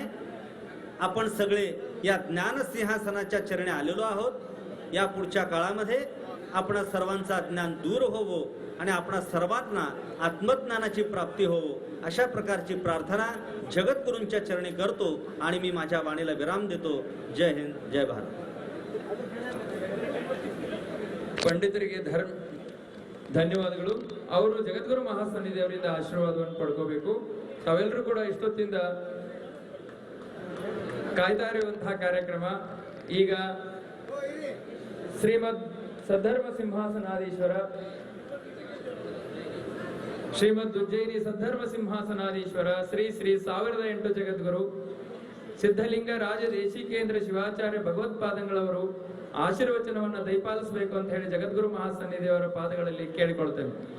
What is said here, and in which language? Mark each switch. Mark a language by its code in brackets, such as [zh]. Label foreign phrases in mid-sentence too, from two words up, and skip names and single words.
[mr] आपण सगळे या ज्ञानसिंहासनाच्या चरणी आलेलो आहोत. या पुढच्या काळामध्ये आपणा सर्वांचा ज्ञान दूर होवो आणि आपणा सर्वांना आत्मज्ञानाची प्राप्ती होवो, अशा प्रकारची प्रार्थना जगद्गुरूंच्या चरणी करतो आणि मी माझ्या वाणीला विराम देतो. जय हिंद, जय भारत. [kn] ಪಂಡಿತರಿಗೆ ಧನ್ಯವಾದಗಳು. ಅವರು ಜಗದ್ಗುರು ಮಹಾಸನ್ನಿಧಿಯವರಿಂದ ಆಶೀರ್ವಾದವನ್ನು ಪಡ್ಕೋಬೇಕು. ತಾವೆಲ್ಲರೂ ಕೂಡ ಇಷ್ಟೊತ್ತಿಂದ ಕಾಯ್ತಾ ಇರುವಂತಹ ಕಾರ್ಯಕ್ರಮ ಈಗ ಶ್ರೀಮದ್ ಸದ್ಧರ್ಮ ಸಿಂಹಾಸನಾಧೀಶ್ವರ ಶ್ರೀಮದ್ ಉಜ್ಜಯಿನಿ ಸದ್ಧರ್ಮ ಸಿಂಹಾಸನಾಧೀಶ್ವರ ಶ್ರೀ ಶ್ರೀ 1008 ಜಗದ್ಗುರು ಸಿದ್ಧಲಿಂಗ ರಾಜ ದೇಶಿಕೇಂದ್ರ ಶಿವಾಚಾರ್ಯ ಭಗವತ್ಪಾದಂಗಳವರು ಆಶೀರ್ವಚನವನ್ನು ದಯಪಾಲಿಸಬೇಕು ಅಂತ ಹೇಳಿ ಜಗದ್ಗುರು ಮಹಾಸನ್ನಿಧಿಯವರ ಪಾದಗಳಲ್ಲಿ ಕೇಳಿಕೊಳ್ತೇನೆ.